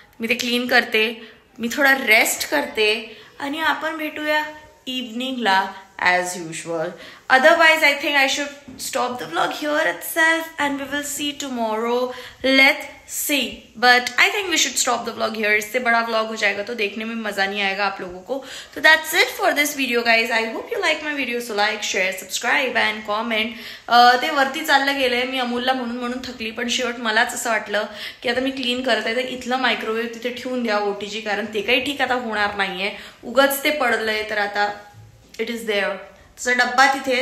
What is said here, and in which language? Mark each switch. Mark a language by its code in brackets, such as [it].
[mr] मी ते क्लीन करते, मी थोडा रेस्ट करते आणि आपण भेटूया इव्हनिंगला [en] As usual. Otherwise I think I should stop the vlog here itself and we will see tomorrow. Let's see, but I think we should stop the vlog here. [hi] इससे बड़ा vlog हो जाएगा तो देखने में मजा नहीं आएगा आप लोगों को. तो [en] That's it for this video guys. I hope you like my video. So like, share, subscribe and comment. [mr] ते वरती चाललं गेलंय. मी अमोलला म्हणून थकली, पण शेवट मलाच असं वाटलं की आता मी क्लीन करत आहे तर इथलं मायक्रोवेव्ह तिथे ठेवून द्या ओटीजी, कारण ते काही ठीक आता होणार नाहीये. उगाच ते पडलंय तर आता [en] It is there. [mr] तसा डब्बा तिथे